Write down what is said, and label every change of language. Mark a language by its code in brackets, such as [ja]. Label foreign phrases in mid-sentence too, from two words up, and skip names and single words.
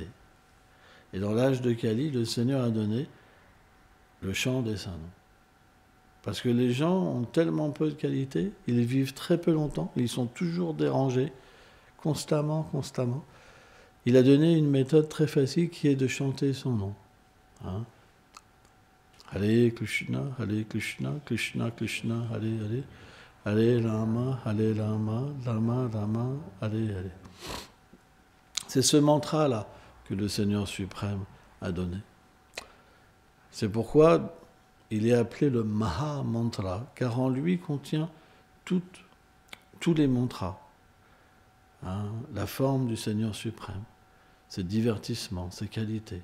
[fr] Et dans l'âge de Kali, le Seigneur a donné le chant des saints noms. Parce que les gens ont tellement peu de qualité, ils vivent très peu longtemps, ils sont toujours dérangés, constamment. Il a donné une méthode très facile qui est de chanter son nom. Hein? [sa] हरे कृष्ण कृष्ण कृष्ण हरे हरे हरे राम राम राम हरे हरे. [fr] C'est ce mantra-là que le Seigneur suprême a donné. C'est pourquoi il est appelé le Maha Mantra, car en lui contient tous les mantras. Hein, la forme du Seigneur suprême, ses divertissements, ses qualités.